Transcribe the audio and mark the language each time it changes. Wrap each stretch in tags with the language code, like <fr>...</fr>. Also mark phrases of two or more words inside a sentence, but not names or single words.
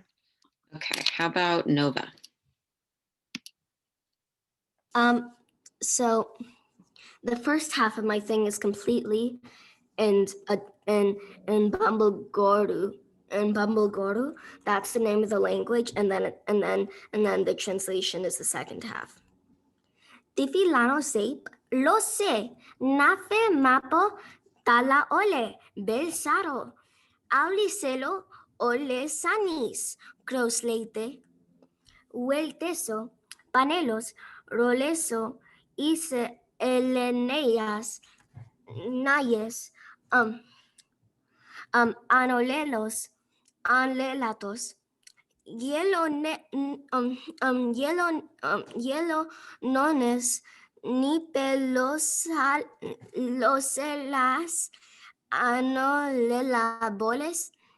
<en>Okay, how about Nova? So The first half of my thing is completely and in Bambulgoru. In Bambulgoru, that's the name of the language, and then the translation is the second half. Tifilano sape, lo se, nafe mapo, tala ole, belsaro, auliselo, ole sanis, crossleite, huelteso, panelos, roleso, ise eleneas, nayes, anolelos, anlelatos, hielo nones, ni pelosal, loselas, anolelaboles,</en>